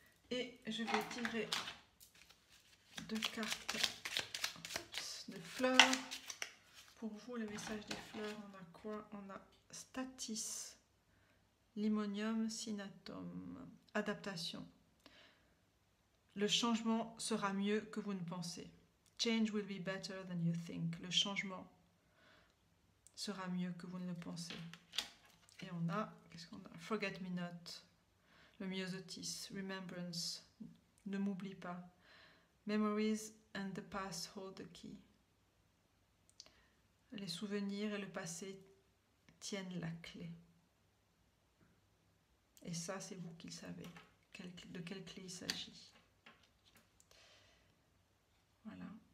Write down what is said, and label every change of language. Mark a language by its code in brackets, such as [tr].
[fr] Et je vais tirer 2 cartes de fleurs Pour vous, le message des fleurs, on a quoi? On a Statis, Limonium Sinatum, adaptation. Le changement sera mieux que vous ne pensez. [en] Change will be better than you think. [fr] Le changement sera mieux que vous ne le pensez. Et on a, qu'est-ce qu'on a? [en] Forget me not, [fr] le myosotis, [en] remembrance, [fr] ne m'oublie pas. [en] Memories and the past hold the key. [fr] Les souvenirs et le passé tiennent la clé. Et ça, c'est vous qui le savez, de quelle clé il s'agit. Voilà.